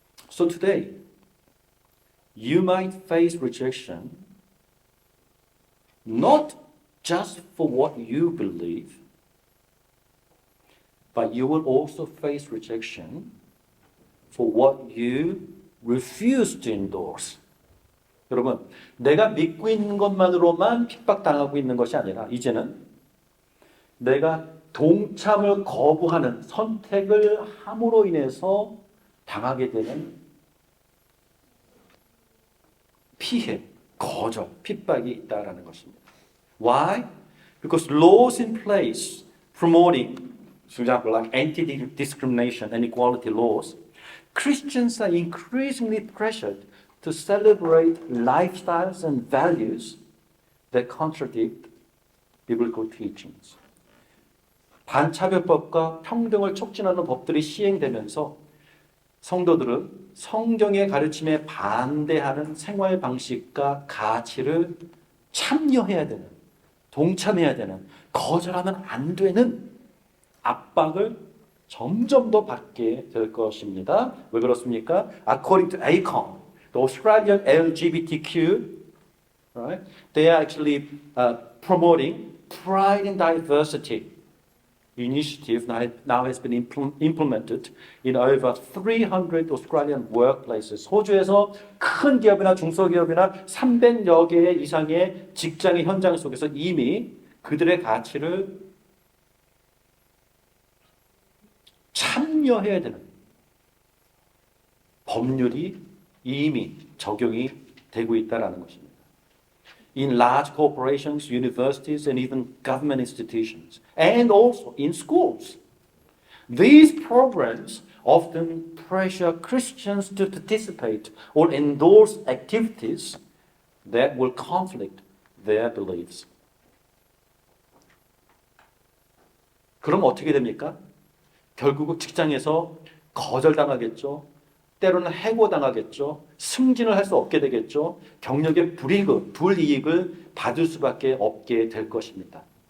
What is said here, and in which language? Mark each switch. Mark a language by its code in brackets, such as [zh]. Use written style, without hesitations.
[en] So today, you might face rejection not just for what you believe, but you will also face rejection for what you refuse to endorse. [ko] 여러분, 내가 믿고 있는 것만으로만 핍박당하고 있는 것이 아니라 이제는 내가 동참을 거부하는 선택을 함으로 인해서 당하게 되는 피해, 거절, 핍박이 있다라는 것입니다. Why? [en] Because laws in place promoting, for example, like anti-discrimination and equality laws, Christians are increasingly pressured to celebrate lifestyles and values that contradict biblical teachings. [ko] 반차별법과 평등을 촉진하는 법들이 시행되면서 성도들은 성경의 가르침에 반대하는 생활 방식과 가치를 참여해야 되는, 동참해야 되는, 거절하면 안 되는 압박을 점점 더 받게 될 것입니다. 왜 그렇습니까? [en] According to ACON, the Australian LGBTQ, right? They are actually promoting pride and diversity. Initiative now has been implemented in over 300 Australian workplaces. [ko] 호주에서 큰 기업이나 중소기업이나 300여 개 이상의 직장의 현장 속에서 이미 그들의 가치를 참여해야 되는 법률이 이미 적용이 되고 있다는 것입니다. [en] In large corporations, universities, and even government institutions, and also in schools. These programs often pressure Christians to participate or endorse activities that will conflict their beliefs. [ko] 그럼 어떻게 됩니까? 결국 직장에서 거절당하겠죠. 때로는 해고당하겠죠. 승진을 할 수 없게 되겠죠. 경력의 불이익을 받을 수밖에 없게 될 것입니다.